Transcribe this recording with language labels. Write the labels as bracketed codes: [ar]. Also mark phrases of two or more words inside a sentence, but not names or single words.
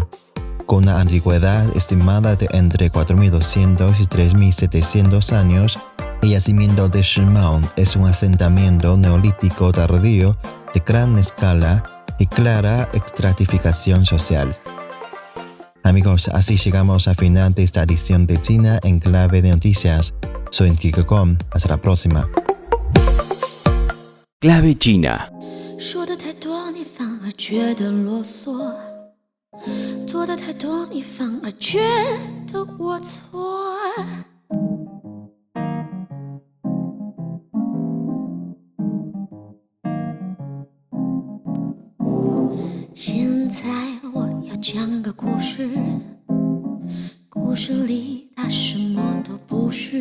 [es] Con una antigüedad estimada de entre 4.200 y 3.700 años, el yacimiento de Shimao es un asentamiento neolítico tardío de gran escala y clara estratificación social. Amigos, así llegamos al final de esta edición de China en Clave de Noticias. Soy Enrique Com. Hasta la próxima. Clave China. [zh] 说的太多，你反而觉得啰嗦；做的太多，你反而觉得我错。现在我要讲个故事，故事里它什么都不是。